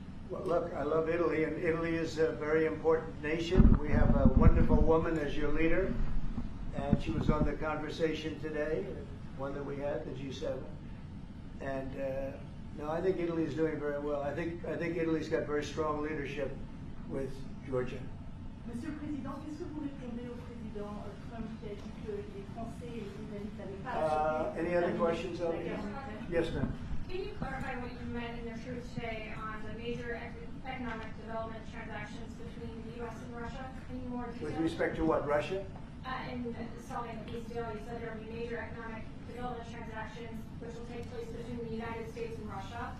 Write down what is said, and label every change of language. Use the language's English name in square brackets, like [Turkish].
[English] Well, look, I love Italy, and Italy is a very important nation. We have a wonderful woman as your leader, and she was on the conversation today, one that we had, the G7. And no, I think Italy is doing very well. I think Italy's got very strong leadership with Georgia. [French] Monsieur le Président, qu'est-ce que vous répondez au président Trump qui a dit que les Français et les Britanniques n'avaient pas acheté? [English] Any other questions? Yes, ma'am. Can you clarify what you meant in your truth today on the major economic development transactions between the U.S. and Russia? Any more detail? With respect to what, Russia? In solving the peace deal, you said there will be major economic development transactions which will take place between the United States and Russia.